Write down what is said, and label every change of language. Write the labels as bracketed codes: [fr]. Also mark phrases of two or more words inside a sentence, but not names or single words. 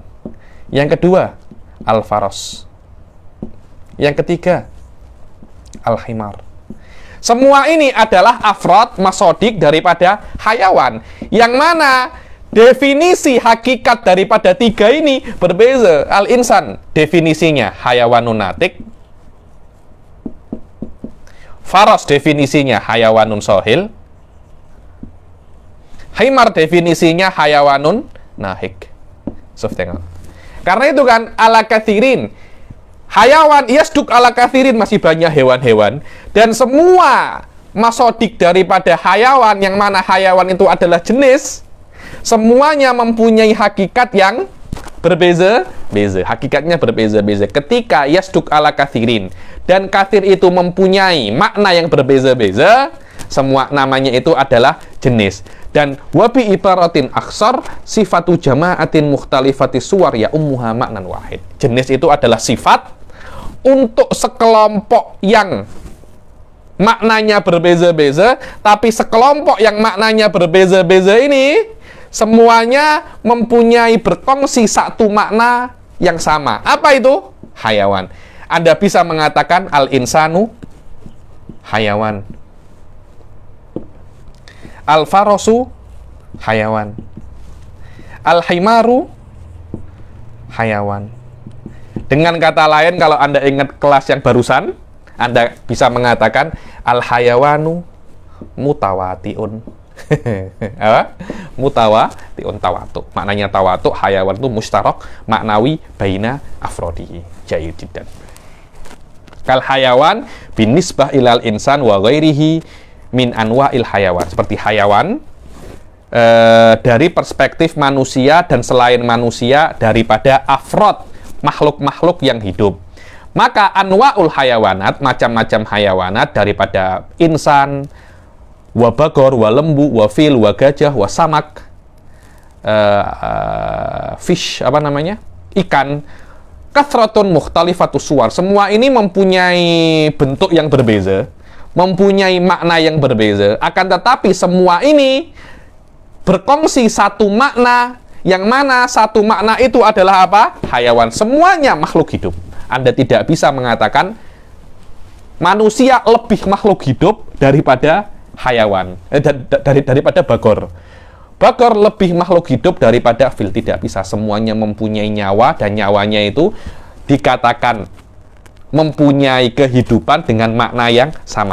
[ms] Yang kedua, al-faros. Yang ketiga, al-himar. Semua ini adalah [ar] أفراد ماصدق [ms] daripada hayawan. Yang mana definisi hakikat daripada 3 ini berbeza. Al-insan definisinya [ar] حيوان ناطق. [ms] Faros definisinya [ar] حيوان صاهل. [ms] Himar definisinya [ar] حيوان ناهق. [ms] Tengok. Karena itu kan [ar] على كثيرين. حيوان يصدق على كثيرين, [ms] masih banyak hewan-hewan. Dan semua masodik daripada hayawan, yang mana hayawan itu adalah jenis, semuanya mempunyai hakikat yang berbeza-beza. Hakikatnya berbeza-beza. Ketika [ar] يصدق على كثيرين, [ms] dan kathir itu mempunyai makna yang berbeza-beza, semua namanya itu adalah jenis. [ar] Dan وبعبارة أكثر صفة جماعة مختلفة الصور يعمها معنى واحد. [ms] Jenis itu adalah sifat untuk sekelompok yang maknanya berbeza-beza, tapi sekelompok yang maknanya berbeza-beza ini semuanya mempunyai berkongsi satu makna yang sama. Apa itu? Hayawan. Anda bisa mengatakan [ar] الإنسان حيوان، الفرس حيوان، الحمار حيوان. [ms] Dengan kata lain, kalau Anda ingat kelas yang barusan, Anda bisa mengatakan [ar] الحيوان متواطئ. [ms] Apa? [ar] متواطئ تواطؤ. [ms] Maknanya tawatu, hayawan itu [ar] مشترك معنوي بين أفراده. جيد جدا. كالحيوان بالنسبة إلى الإنسان وغيره من أنواع الحيوان. [ms] Seperti hayawan dari perspektif manusia dan selain manusia daripada afrod, makhluk-makhluk yang hidup. Maka [ar] أنواع الحيوانات, [ms] macam-macam hayawanat daripada insan, wa bagor, wa lembu, wa fil, wa gajah, wa samak, [ar] fish, ikan, كثرة مختلفة الصور. [ms] Semua ini mempunyai bentuk yang berbeza, mempunyai makna yang berbeza, akan tetapi semua ini berkongsi satu makna, yang mana satu makna itu adalah apa? Hayawan. Semuanya makhluk hidup. Anda tidak bisa mengatakan manusia lebih makhluk hidup daripada hayawan, daripada bagor. Bagor lebih makhluk hidup daripada fil. Tidak bisa. Semuanya mempunyai nyawa, dan nyawanya itu dikatakan mempunyai kehidupan dengan makna yang sama.